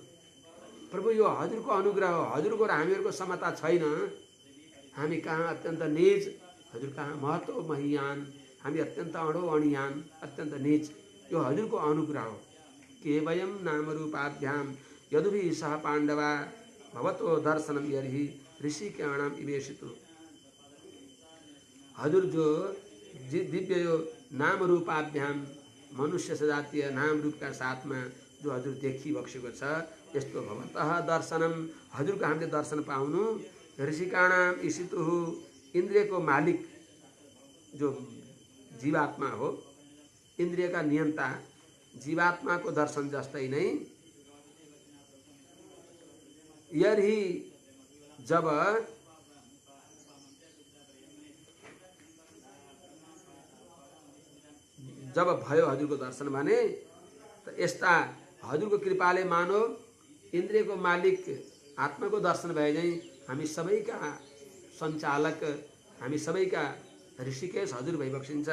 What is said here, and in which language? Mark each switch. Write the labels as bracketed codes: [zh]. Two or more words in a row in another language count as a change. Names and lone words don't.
[ne] प्रभु यो हजुरको अनुग्रह हो, हजुरको र हामीहरूको समता छैन। हामी कहाँ अत्यन्त निज, हजुर कहाँ महत्व महियान, हामी अत्यन्त अणो अणियान, अत्यन्त निज। यो हजुरको अनुग्रह हो। [sa] के वयम नाम रूपाभ्याम यदुभिः सह पाण्डवा भवतो दर्शनम यर्हि ऋषिकेणाम इवेशितु। [ne] हजुर जो दिव्य यो [sa] नाम रूपाभ्याम [ne] मनुष्य सजातीय नाम रूपका साथमा जो हजुर देखिबक्सेको छ, यस्तो [sa] भवतः दर्शनम [ne] हजुरको हामीले दर्शन पाउनु, [sa] ऋषिकाणाम ईशितुः [ne] इन्द्रियको मालिक जो जीवात्मा हो, इन्द्रियका नियन्ता जीवात्माको दर्शन जस्तै नै यर्हि जब भयो हजुरको दर्शन भने त यस्ता हजुरको कृपाले मानो इन्द्रियको मालिक आत्माको दर्शन भए झैँ हामी सबैका सञ्चालक, हामी सबैका ऋषिकेश हजुर भइबक्सिन्छ।